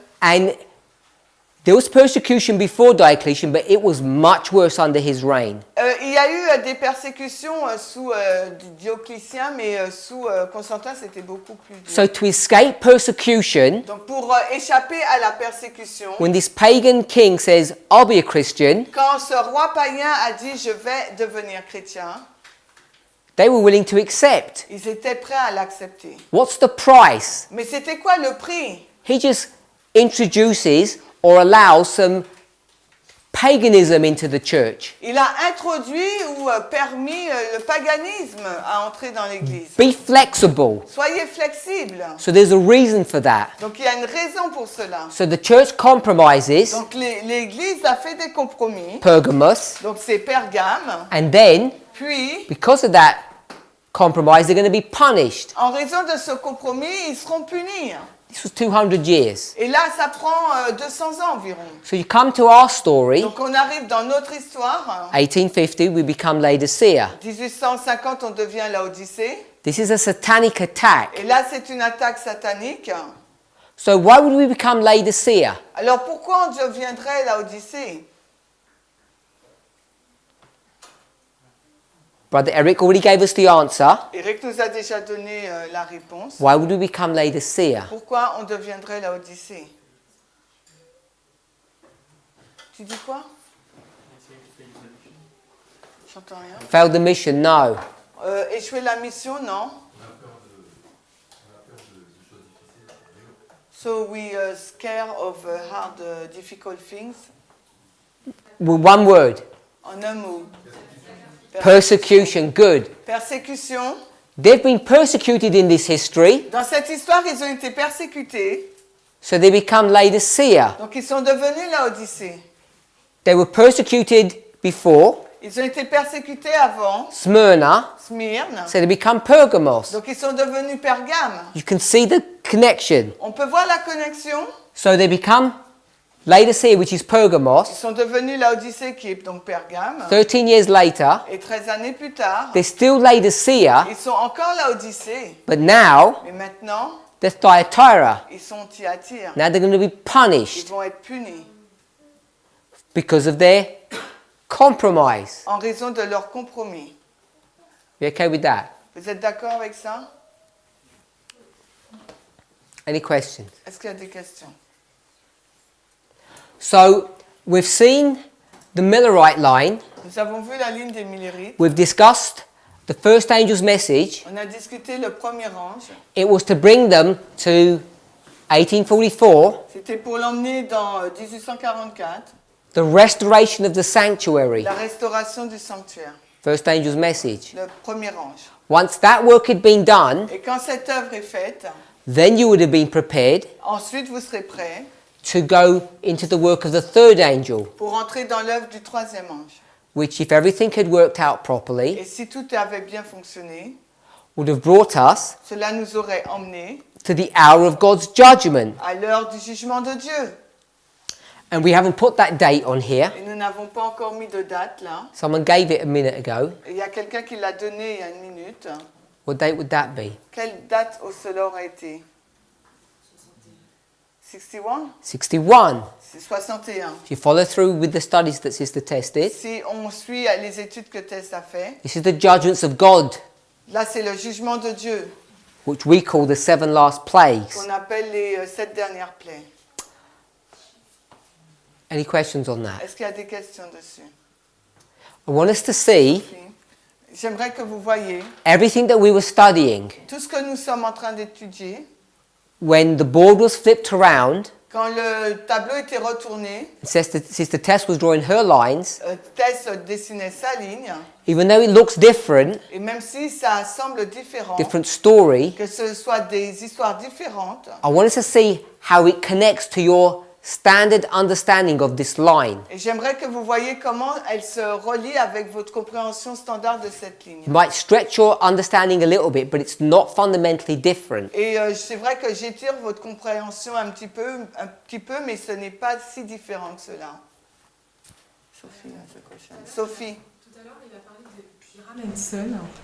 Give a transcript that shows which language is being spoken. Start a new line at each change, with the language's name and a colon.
English: And there was persecution before Diocletian, but it was much worse under his reign.
French: Il y a eu des persécutions sous Dioclétien, mais sous Constantin, c'était beaucoup plus dur.
English: So to escape persecution,
French: Donc pour échapper à la persécution,
English: when this pagan king says, I'll be a Christian,
French: quand ce roi païen a dit je vais devenir chrétien,
English: they were willing to accept.
French: ils étaient prêts à l'accepter.
English: What's the price?
French: Mais c'était quoi le prix?
English: He just introduces or allows some paganism into the church.
French: Il a introduit ou permis le paganisme à entrer dans l'Église.
English: Be flexible.
French: Soyez flexibles.
English: So there's a reason for that.
French: Donc il y a une raison pour cela.
English: So the church compromises,
French: Donc l'Église a fait des compromis.
English: Pergamos,
French: Donc c'est Pergame.
English: and then,
French: Puis,
English: because of that compromise, they're going to be punished.
French: en raison de ce compromis, ils seront punis.
English: This was 200 years.
French: Et là, ça prend 200 ans environ.
English: So you come to our story,
French: Donc on arrive dans notre histoire.
English: 1850, we become Laodicea.
French: 1850, on devient Laodicée.
English: This is a satanic attack.
French: Et là, c'est une attaque satanique.
English: So why would we become Laodicea?
French: Alors pourquoi on deviendrait Laodicée?
English: Brother Eric already gave us the answer.
French: Eric nous a déjà donné la réponse.
English: Why would we become Laodicea?
French: Pourquoi on deviendrait la Odyssée? Tu dis quoi? J'entends rien.
English: Failed the mission? No.
French: Échouer la mission, non?
English: So we are scared of hard, difficult things. Well, one word.
French: En un mot.
English: Persecution. Good.
French: Persécution.
English: They've been persecuted in this history,
French: Dans cette histoire, ils ont été persécutés.
English: so they become Laodicea.
French: Donc ils sont devenus la Odyssée.
English: They were persecuted before,
French: Ils ont été persécutés avant,
English: Smyrna,
French: Smyrne.
English: so they become Pergamos.
French: Donc ils sont devenus Pergame.
English: You can see the connection.
French: On peut voir la connexion.
English: So they become Laodicea, which is
French: Ils
English: Pergamos.
French: sont devenus la Odyssée qui est donc Pergame.
English: 13 years later,
French: Et 13 années plus tard,
English: they're still Laodicea,
French: ils sont encore la Odyssée.
English: but now
French: Mais maintenant,
English: they're Thyatira.
French: ils sont Thyatire.
English: Now they're going to be
French: Ils
English: punished
French: vont être punis
English: because of their compromise.
French: en raison de leur compromis.
English: You okay with that?
French: Vous êtes d'accord avec ça?
English: Any questions?
French: Est-ce qu'il y a des questions?
English: So we've seen the Millerite line.
French: Nous avons vu la ligne des Millérites.
English: We've discussed the first angel's message.
French: On a discuté le premier ange.
English: It was to bring them to 1844,
French: C'était pour l'emmener dans 1844,
English: the restoration of the sanctuary.
French: la restauration du sanctuaire.
English: First angel's message.
French: Le premier ange.
English: Once that work had been done,
French: Et quand cette œuvre est faite,
English: then you would have been prepared
French: ensuite vous serez prêts
English: to go into the work of the third angel,
French: pour entrer dans l'œuvre du troisième ange.
English: which, if everything had worked out properly,
French: Et si tout avait bien fonctionné,
English: would have brought us
French: cela nous aurait emmenés
English: to the hour of God's judgment.
French: à l'heure du jugement de Dieu.
English: And we haven't put that date on here.
French: Et nous n'avons pas encore mis de date là.
English: Someone gave it a minute ago.
French: Et il y a quelqu'un qui l'a donné il y a une minute.
English: What date would that be?
French: Quelle date cela aurait été?
English: 61?
French: 61. C'est 61.
English: If you follow through with the studies that Sister Tess did,
French: Si on suit les études que Tess a fait,
English: this is the judgments of God,
French: là c'est le jugement de Dieu,
English: which we call the 7 last plagues.
French: qu'on appelle les 7 dernières plaies.
English: Any questions on that?
French: Est-ce qu'il y a des questions dessus?
English: I want us to see
French: J'aimerais que vous voyiez
English: everything that we were studying
French: tout ce que nous sommes en train d'étudier.
English: when the board was flipped around.
French: Quand le tableau était retourné,
English: Sister Tess was drawing her lines.
French: Tess dessinait sa ligne,
English: Even though it looks different,
French: et même si ça semble différent,
English: different story,
French: que ce soit des histoires différentes,
English: I want us to see how it connects to your standard understanding of this line.
French: et j'aimerais que vous voyiez comment elle se relie avec votre compréhension standard de cette ligne.
English: It might stretch your understanding a little bit, but it's not fundamentally different.
French: Et c'est vrai que j'étire votre compréhension un petit peu, mais ce n'est pas si différent que cela.
English: Sophie, has a question. Sophie.
French: Tout à l'heure, il a parlé de Pyramidson.